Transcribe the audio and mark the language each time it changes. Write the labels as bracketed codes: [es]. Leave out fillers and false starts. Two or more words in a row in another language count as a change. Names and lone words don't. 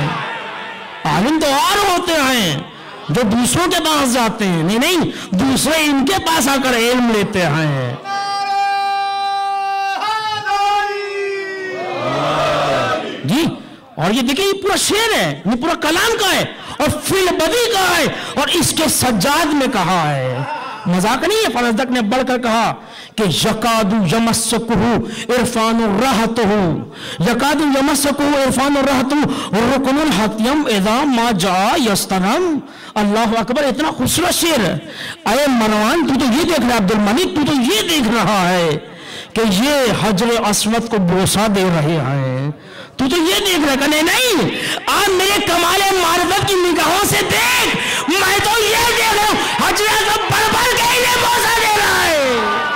[ur] عالم تو اور ہوتے ہیں جو دوسروں کے پاس جاتے ہیں، نہیں دوسرے ان کے پاس آکر علم لیتے ہیں. جی، اور یہ دیکھیے یہ پورا شعر ہے، یہ پورا کلام کا ہے اور [ar] في البديهة [ur] کا ہے، اور اس کے سجاد میں کہا ہے. مذاق نہیں ہے۔ فرزدق نے بڑھ کر کہا کہ [ar] يكاد يمسكه عرفان راحته، يكاد يمسكه عرفان راحته ركن الحطيم إذا ما جاء يستلم. الله أكبر, [ur] اتنا خوبصورت شعر۔ ارے مروان، تو تو یہ دیکھ رہا ہے، عبدالملک تو تو یہ دیکھ رہا ہے کہ یہ حجر اسود کو بوسہ دے رہے ہیں، تو تو یہ دیکھ رہا ہے. نہیں، آپ میرے کمال معرفت کی نگاہوں سے دیکھ، میں تو یہ دیکھ رہا ہوں حجر کو بڑھ کے انہیں بوسہ دے رہا ہے.